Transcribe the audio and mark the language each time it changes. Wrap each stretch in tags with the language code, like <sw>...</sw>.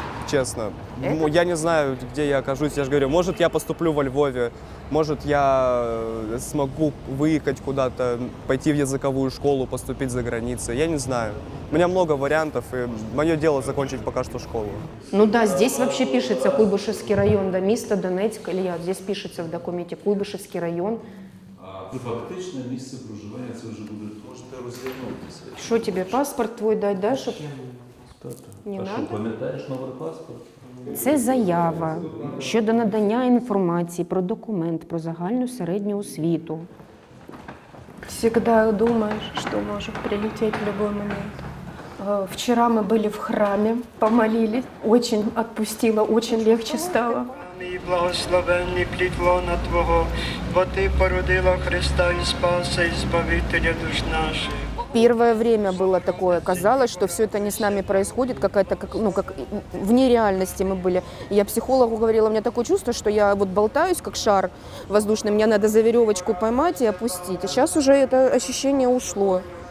<ru>Честно, я не знаю, где я окажусь, я же говорю, может, я поступлю во Львове, может, я смогу выехать куда-то, пойти в языковую школу, поступить за границей, я не знаю. У меня много вариантов, и мое дело закончить пока что школу. Ну да, здесь вообще пишется Куйбышевский район, да, место Донецк, Илья, здесь пишется в документе Куйбышевский район.</ru> <uk>фактичне місце проживання це вже буде. Можете розвернутися.</uk> <ru>Что тебе, паспорт твой дать, да, чтоб... Не А надо?</ru> <uk>що, пам'ятаєш номер паспорта? Це заява щодо надання інформації про документ про загальну середню освіту.</uk> <ru>Всегда думаешь, что может прилететь в любой момент. Вчера мы были в храме, помолились, очень отпустило, очень легче стало.</ru> <uk>І благословенний плід лона Твого, бо Ти породила Христа і Спаса, і Збавителя душ наших.</uk> <ru>Первое время было такое, казалось, что все это не с нами происходит, какая-то, как вне реальности мы были. И я психологу говорила, у меня такое чувство, что я вот болтаюсь, как шар воздушный, мне надо за веревочку поймать и опустить. А сейчас уже это ощущение ушло.</ru>